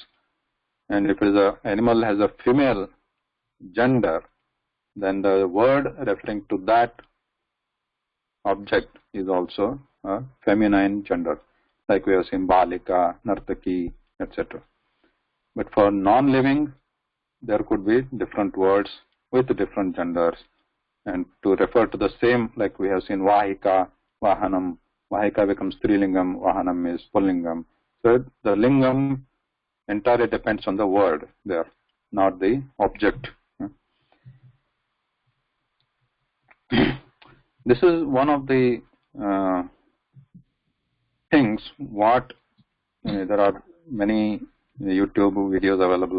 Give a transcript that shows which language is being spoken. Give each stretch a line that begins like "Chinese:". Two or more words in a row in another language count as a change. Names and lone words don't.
English: And if an animal has a female gender, then the word referring to that object is also a feminine gender, like we have seen
Sanskrit: balika, nartaki,
English: etc. But for non-living, there could be different words with different genders, and to refer to the same, like we have seen
Sanskrit: vahika, vahanam.
English: Vahika becomes strilingam, vahanam is pullingam. So the lingam entirely depends on the word there, not the object. This is one of the things what there are many YouTube videos available.